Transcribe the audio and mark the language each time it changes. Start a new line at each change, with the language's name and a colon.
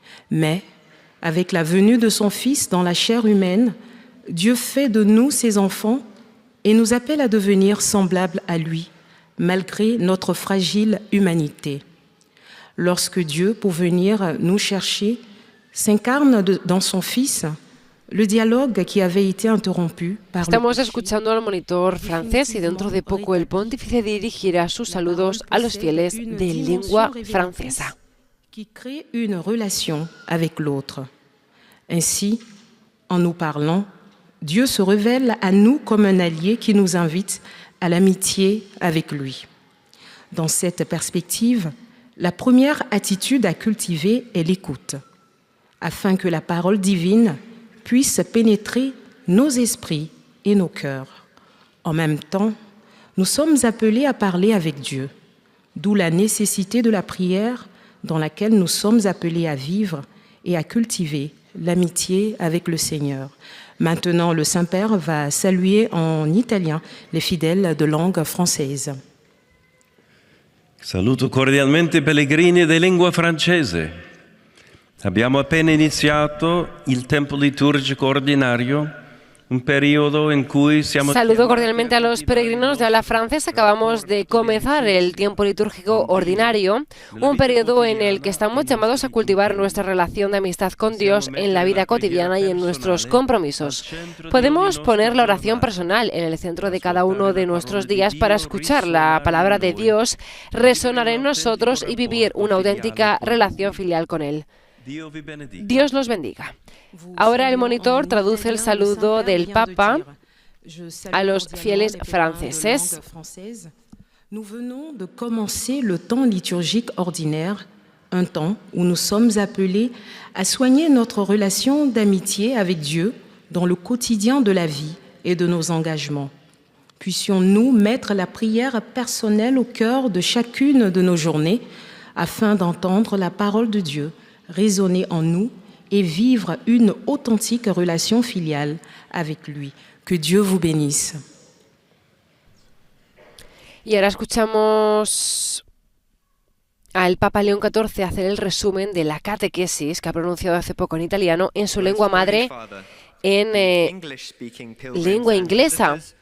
French: Mais, avec la venue de son Fils dans la chair humaine, Dieu fait de nous ses enfants et nous appelle à devenir semblables à lui, malgré notre fragile humanité. Lorsque Dieu, pour venir nous chercher, s'incarne dans son Fils, le dialogue qui avait été interrompu par
Spanish: Estamos escuchando al monitor francés y dentro de poco el pontífice dirigirá sus saludos a los fieles de lengua francesa.
French: Qui crée une relation avec l'autre. Ainsi, en nous parlant, Dieu se révèle à nous comme un allié qui nous invite à l'amitié avec lui. Dans cette perspective, la première attitude à cultiver est l'écoute, afin que la parole divine puisse pénétrer nos esprits et nos cœurs. En même temps, nous sommes appelés à parler avec Dieu, d'où la nécessité de la prière dans laquelle nous sommes appelés à vivre et à cultiver l'amitié avec le Seigneur. Maintenant, le Saint-Père va saluer en italien les fidèles de langue française.
Italian: Saluto cordialmente i pellegrini di lingua francese. Abbiamo appena iniziato il tempo liturgico ordinario, un periodo en cui siamo...
Spanish: Saludo cordialmente a los peregrinos de habla francesa. Acabamos de comenzar el tiempo litúrgico ordinario, un periodo en el que estamos llamados a cultivar nuestra relación de amistad con Dios en la vida cotidiana y en nuestros compromisos. Podemos poner la oración personal en el centro de cada uno de nuestros días para escuchar la palabra de Dios, resonar en nosotros y vivir una auténtica relación filial con Él. Dios los bendiga. Ahora el monitor traduce el saludo del Papa a los fieles franceses.
French: Nous venons de commencer le temps liturgique ordinaire, un temps où nous sommes appelés à soigner notre relation d'amitié avec Dieu dans le quotidien de la vie et de nos engagements. Puissions-nous mettre la prière personnelle au cœur de chacune de nos journées afin d'entendre la parole de Dieu résonner en nous et vivre une authentique relation filiale avec lui. Que Dieu vous bénisse.
Spanish: Y ahora escuchamos al Papa León XIV hacer el resumen de la catequesis que ha pronunciado hace poco en italiano en su lengua madre, en lengua inglesa.